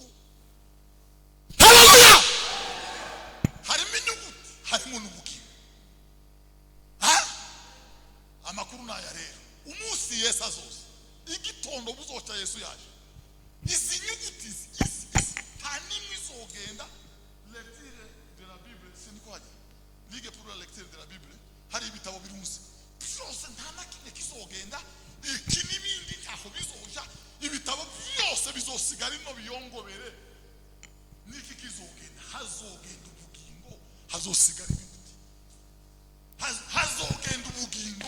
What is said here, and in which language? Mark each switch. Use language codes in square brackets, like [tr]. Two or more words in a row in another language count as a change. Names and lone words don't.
[rn] Haleluya! Harimo inyuguti, harimo n'ubugingo. Amakuru naya rero, umunsi Yesu azoza, igitondo buzoca Yesu yaje, izi nyuguti nta n'imwe izogenda. [fr] Lecture de la Bible [rn] siniko hajya, [fr] ligue pour la lecture de la Bible, [rn] hari ibitabo birunze byose, nta na kimwe kizogenda, iki n'ibindi ntaho bizoja, ibitabo byose bizosigara ino biyongobere. Niki kizogenda? Hazogenda ubugingo, hazosigara inyuguti, hazogenda ubugingo.